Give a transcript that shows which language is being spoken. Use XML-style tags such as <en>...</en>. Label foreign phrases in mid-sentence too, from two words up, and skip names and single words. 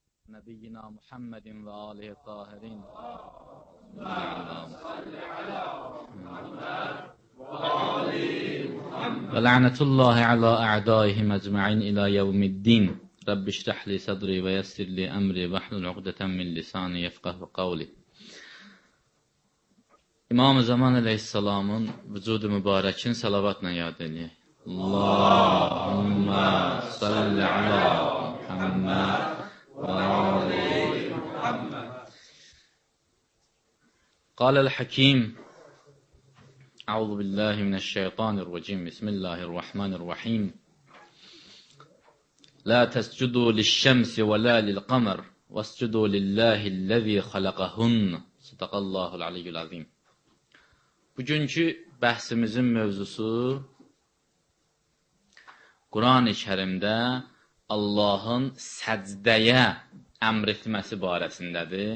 <ar>نبينا محمد وآله الطاهرين ولعنة الله على أعدائهم أجمعين إلى يوم الدين رب اشرح لي صدري ويسر لي أمري واحلل عقدة من لساني يفقهوا قولي.</ar> <az>İmam-ı Zaman Aleyhisselam'ın vücudu mübarekin salavatla yad edək.</az> <ar>اللهم صل على محمد وآل محمد. قال الحكيم أعوذ بالله من الشيطان الرجيم. Bismillahirrahmanirrahim. لا تسجدوا للشمس ولا للقمر واسجدوا لله الذي خلقهن. صدق الله العلي العظيم.</ar> <az>Bugünkü bəhsimizin mövzusu Quran-ı Kərimdə Allahın səcdəyə əmr etməsi barəsindədir.</az>